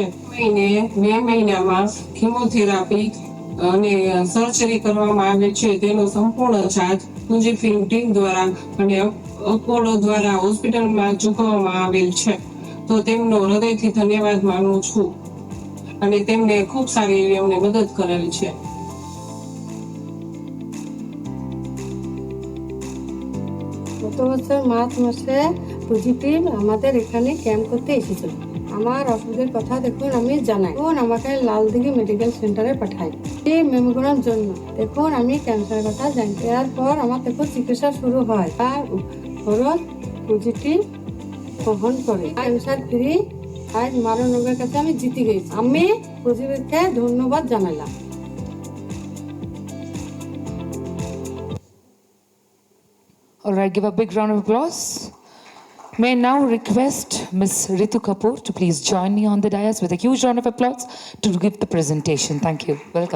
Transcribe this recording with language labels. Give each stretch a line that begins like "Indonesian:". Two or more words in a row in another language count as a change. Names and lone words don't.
Gujarati: મે મહિનામાં કીમોથેરાપી અને સર્જરી કરવામાં આવે છે તેનો સંપૂર્ણ ચાર્જ પૂંજી ફિલ્મ ટીમ દ્વારા અને અપોલો દ્વારા હોસ્પિટલમાં ચૂકવવામાં આવેલ છે. તો તેમનો હૃદયથી ધન્યવાદ માનું છું અને તેમને ખૂબ સારી એવી અમને મદદ કરેલી છે.
Bangla: গত বছর মার্চ মাসে পজিটিভ আমাদের এখানে ক্যাম্প করতে এসেছিল। আমার অসুবিধার কথা দেখুন আমি জানাই, তখন আমাকে লালদিঘি মেডিকেল সেন্টারে পাঠাই এই মেমোগ্রামের জন্য। দেখুন আমি ক্যান্সারের কথা জানি, এরপর আমার দেখুন চিকিৎসা শুরু হয় আর খরচ পজিটিভ বহন করে
English: cancer free.
Bangla: আজ মারণ রোগের কাছে আমি জিতে গেছি। আমি পজিটিভকে ধন্যবাদ জানালাম।
English: All right, give a big round of applause. May I now request Ms. Ritu Kapoor to please join me on the dais with a huge round of applause to give the presentation. Thank you. Welcome.